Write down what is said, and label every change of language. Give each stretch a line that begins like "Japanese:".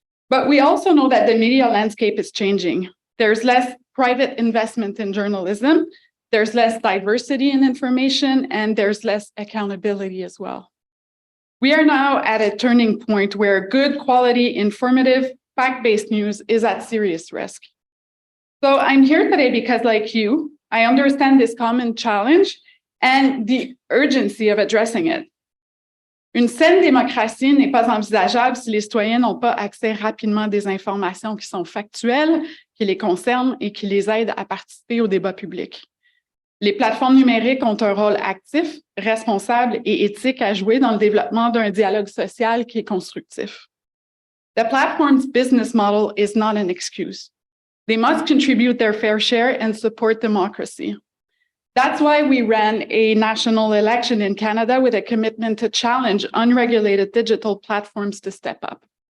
English: But we also know that the media landscape is changing. There's less private investment in journalism, there's less diversity in information, and there's less accountability as well. We are now at a turning point where good quality, informative, fact-based news is at serious risk. So I'm here today because, like you, I understand this common challenge and the urgency of addressing it.
French: Une saine démocratie n'est pas envisageable si les citoyens n'ont pas accès rapidement à des informations qui sont factuelles, qui les concernent et qui les aident à participer au débat public. Les plateformes numériques ont un rôle actif, responsable et éthique à jouer dans le développement d'un dialogue social qui est constructif.
English: The platform's business model is not an excuse. They must contribute their fair share and support democracy. That's why we ran a national election in Canada with a commitment to challenge unregulated digital platforms to step up.